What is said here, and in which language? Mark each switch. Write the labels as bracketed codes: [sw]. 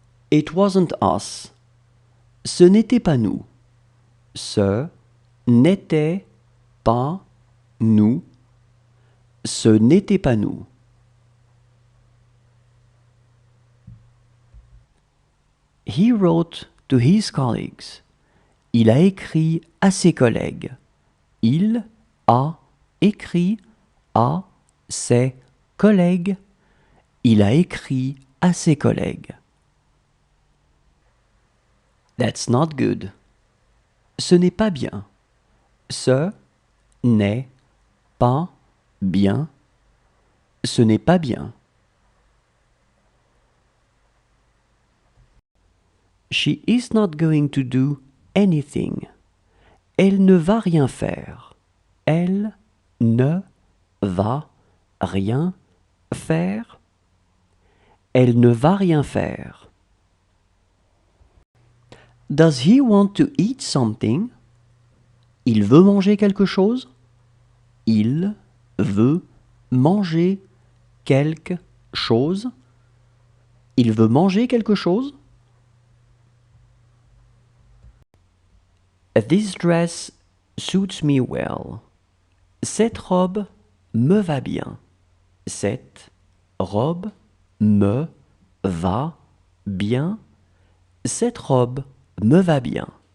[en] It wasn't us. [fr] Ce n'était pas nous. Ce n'était pas nous. Ce n'était pas nous. [en] He wrote to his colleagues. [fr] Il a écrit à ses collègues. Il a écrit à ses collègues. Il a écrit à ses collègues. [en] That's not good. [fr] Ce n'est pas bien. Ce n'est pas bien. Ce n'est pas bien. [en] She is not going to do anything. [fr] Elle ne va rien faire. Elle ne va rien faire. Elle ne va rien faire. [en] Does he want to eat something? [fr] Il veut manger quelque chose? Il veut manger quelque chose. Il veut manger quelque chose. [en] This dress suits me well. [fr] Cette robe me va bien. Cette robe me va bien. Cette robe me va bien.